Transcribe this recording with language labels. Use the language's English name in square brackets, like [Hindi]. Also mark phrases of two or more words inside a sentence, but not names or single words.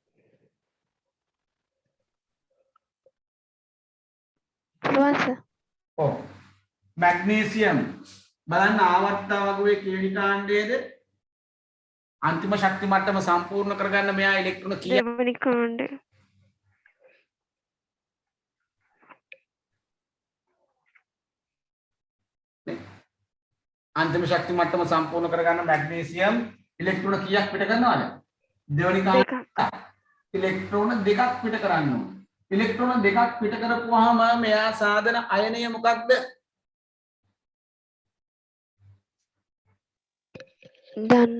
[Sinhala] පුළුවන් සර්. ඔව්. මැග්නීසියම් බලන්න ආවර්තාවකයේ කීනි කාණ්ඩයේද අන්තිම ශක්ති මට්ටම සම්පූර්ණ කරගන්න මෙයා ඉලෙක්ට්‍රෝන කීයක් දෙවෙනි කාණ්ඩය. අන්තිම ශක්ති මට්ටම සම්පූර්ණ කරගන්න මැග්නීසියම් ඉලෙක්ට්‍රෝන කීයක් පිට කරනවද? දෙවෙනි කාණ්ඩ ඉලෙක්ට්‍රෝන දෙකක් පිට කරන්න ඕන. ඉලෙක්ට්‍රෝන දෙකක් පිට කරපුවාම මෙයා සාධන අයනය මොකක්ද? ධන